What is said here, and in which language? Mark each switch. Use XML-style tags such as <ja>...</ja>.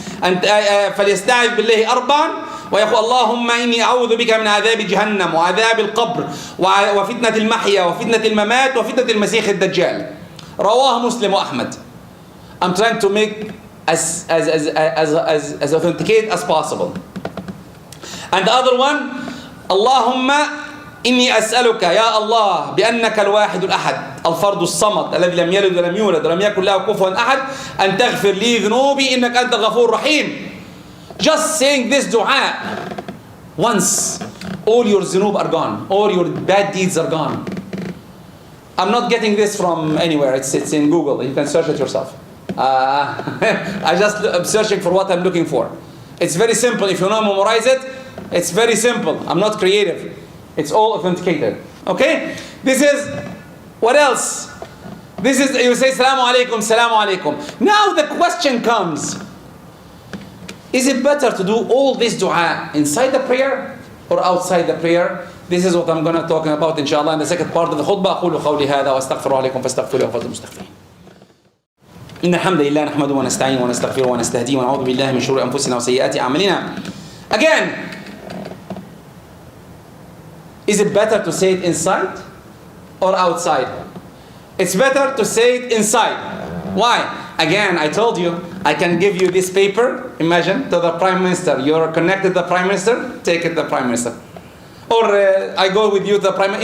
<ar>And فليستعذ بالله أربعا ويقول اللهم إني أعوذ بك من عذاب جهنم وعذاب القبر وفتنة المحيا وفتنة الممات وفتنة المسيح الدجال. رواه مسلم وأحمد.</ar> <en>I'm trying to make as authenticate as possible. And the other one,</en> <ar>اللهم إني أسألك يا الله بأنك الواحد الأحد الفرد الصمد الذي لم يلد ولم يولد ولم يكن له كفوا أحد أن تغفر لي ذنوبي إنك أنت الغفور الرحيم.</ar> <en>Just saying this dua once, all your ذنوب are gone, all your bad deeds are gone. I'm not getting this from anywhere, it's in Google, you can search it yourself. I'm searching for what I'm looking for. It's very simple. If you want to memorize it, it's very simple. I'm not creative. It's all authenticated. Okay? This is, what else? This is, you say</en> <ar>Salamu Alaikum, Salamu Alaikum.</ar> <en>Now the question comes, is it better to do all this dua inside the prayer or outside the prayer? This is what I'm going to talk about inshallah in the second part of the khutbah.</en> <ar>أقول قولي هذا وأستغفر عليكم فاستغفروه وفضل المستغفرين. إن الحمد لله نحمده ونستعينه ونستغفره ونستهديه ونعوذ بالله من شرور أنفسنا وسيئات أعمالنا.</ar> <en>Again, is it better to say it inside or outside? It's better to say it inside. Why? Again, I told you, I can give you this paper, imagine, to the Prime Minister. You're connected to the Prime Minister, take it to the Prime Minister. Or I go with you to the Prime Minister.</en>